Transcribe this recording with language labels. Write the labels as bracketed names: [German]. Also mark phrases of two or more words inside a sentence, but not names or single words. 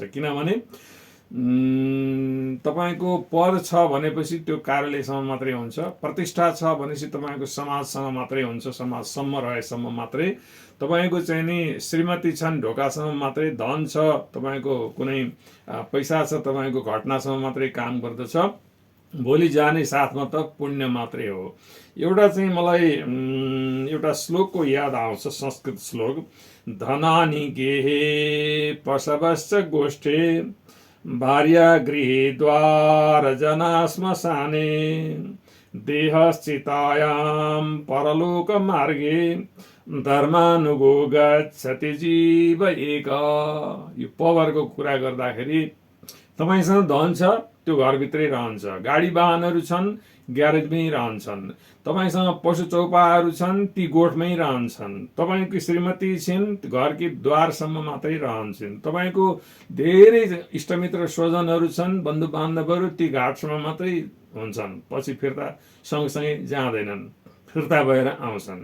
[Nepali] किनभने तपाईँको पद छ भनेपछि त्यो कार्यालयसम्म मात्रै हुन्छ, प्रतिष्ठा छ भनेपछि तपाईँको समाजसँग मात्रै हुन्छ, समाजसम्म रहेसम्म मात्रै। तपाईँको चाहिँ नि श्रीमती छन् ढोकासम्म मात्रै, धन छ तपाईँको, कुनै पैसा छ तपाईँको घटनासम्म मात्रै काम गर्दछ। भोलि जाने साथमा त पुण्य मात्रै हो। एउटा चाहिँ मलाई एउटा श्लोकको याद आउँछ, संस्कृत श्लोक, [Sanskrit] धनानि गेहे पशवश्च गोष्ठे भार्या गृहे द्वार जना श्मशाने देहश्चितायां परलोक मार्गे धर्मानुगो गच्छति जीव एक। [Nepali] यो पवरको कुरा गर्दाखेरि तपाईँसँग धन छ त्यो घरभित्रै रहन्छ, गाडी वाहनहरू छन् ग्यारेजमै रहन्छन्, तपाईँसँग पशु चौपाहरू छन् ती गोठमै रहन्छन्, तपाईँको श्रीमती छिन् घरकी द्वारसम्म मात्रै रहन्छन्, तपाईँको धेरै इष्टमित्र स्वजनहरू छन् बन्धु बान्धवहरू ती घाटसम्म मात्रै हुन्छन्, पछि फिर्ता सँगसँगै जाँदैनन्, फिर्ता भएर आउँछन्।